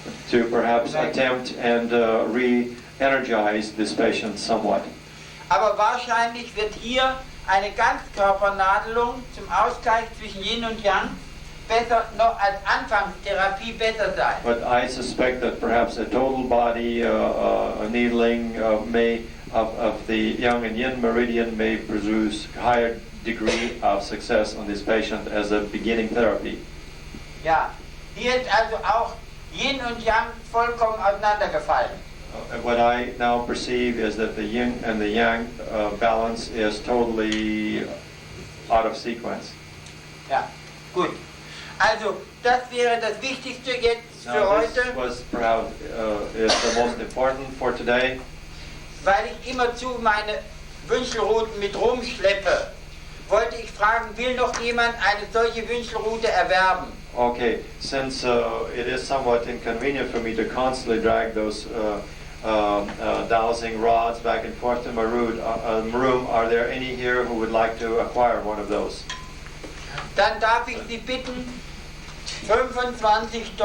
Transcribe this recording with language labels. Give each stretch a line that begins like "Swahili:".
English: To perhaps attempt and re-energize this patient somewhat.
German: Aber wahrscheinlich wird hier eine Ganzkörpernadelung zum Ausgleich zwischen Yin und Yang besser noch als Anfangstherapie besser sein.
English: But I suspect that perhaps a total body needling of the Yang and Yin meridian may produce higher degree of success on this patient as a beginning therapy.
German: Ja, hier ist also auch Yin und Yang vollkommen auseinandergefallen.
English: What I now perceive is that the Yin and the Yang balance is totally out of sequence.
German: Ja, gut. Also, das wäre das Wichtigste jetzt für heute.
English: This was perhaps is the most important for today.
German: Weil ich immerzu meine Wünschelruten mit rumschleppe, wollte ich fragen, will noch jemand eine solche Wünschelrute erwerben?
English: Okay, since it is somewhat inconvenient for me to constantly drag those dowsing rods back and forth in my room, are there any here who would like to acquire one of those?
German: Dann darf ich Sie bitten, $25